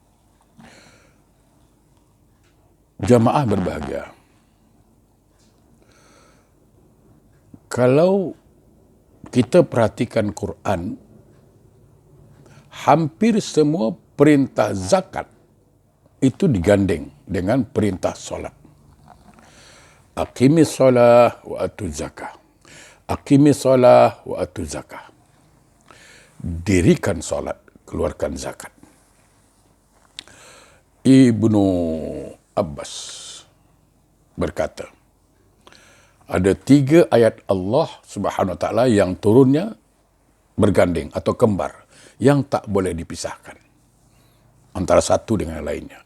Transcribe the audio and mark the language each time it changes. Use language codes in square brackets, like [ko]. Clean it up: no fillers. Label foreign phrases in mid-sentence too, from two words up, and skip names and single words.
[id] Jamaah berbahagia. Kalau kita perhatikan Quran, hampir semua perintah zakat itu digandeng dengan perintah solat. [ar] أقيموا الصلاة وآتوا الزكاة. أقيموا الصلاة وآتوا الزكاة. [id] Dirikan solat, keluarkan zakat. Ibnu Abbas berkata, ada 3 ayat Allah [ar] سبحانه وتعالى [id] yang turunnya bergandeng atau kembar, yang tak boleh dipisahkan antara satu dengan lainnya.